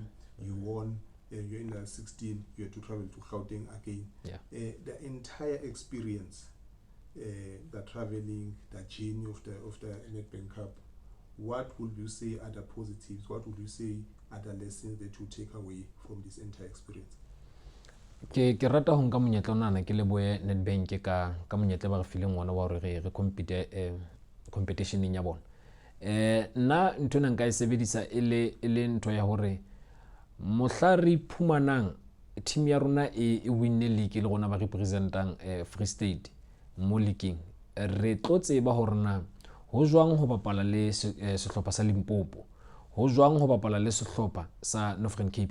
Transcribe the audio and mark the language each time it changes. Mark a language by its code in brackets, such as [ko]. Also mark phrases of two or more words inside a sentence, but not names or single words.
[en] You won, you're in the 16, you had to travel to Gauteng again. Yeah. The entire experience the traveling, the journey of the Nedbank Cup, what would you say are the positives? What would you say are the lessons that you take away from this entire experience? [st] Ke rata ho nka monyetla onana ke leboe Nedbank ka monyetla ba re fileng ona wa hore re compete competitioneng ya bona. Nna ntho nna nka e sebedisa ele ntho ya hore mohla re phumanang team ya rona e winne league le rona ba representang Free State mo leagueng, re tlo tseba hore na ho jwang ho bapala le sehlopha sa Limpopo, ho jwang ho bapala le sehlopha sa Northern Cape.